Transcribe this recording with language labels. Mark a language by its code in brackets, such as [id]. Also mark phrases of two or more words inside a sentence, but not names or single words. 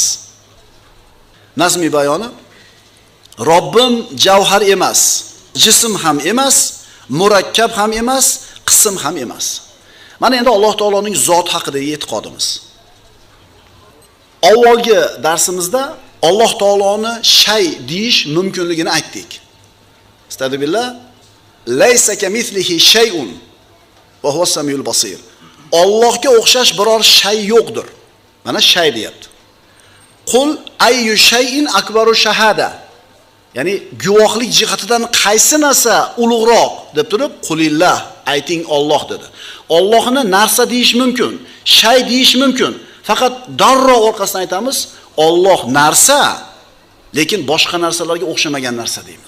[uz] Nazmiy bayoni: Robbim javhar emas, jism ham emas, murakkab ham emas, qism ham emas. Mana endi Alloh taoloning zot haqidagi e'tiqodimiz. Avvalgi darsimizda Alloh taoloni shay deyish mumkinligini aytdik. Astagfirullah, [ar] ليس كمثله شيء وهو السميع البصير. [uz] Allohga o'xshash biror shay yo'qdir. Mana shay deyapti. [ar] قل أي شيء أكبر شهادة. [uz] Ya'ni guvohlik jihatidan qaysi narsa ulug'roq deb turib, qulillah, ayting Alloh dedi. Allohni narsa deyish mumkin, shay deyish mumkin. Faqat darro orqasidan aytamiz, Alloh narsa, lekin boshqa narsalarga o'xshamagan narsa deymiz.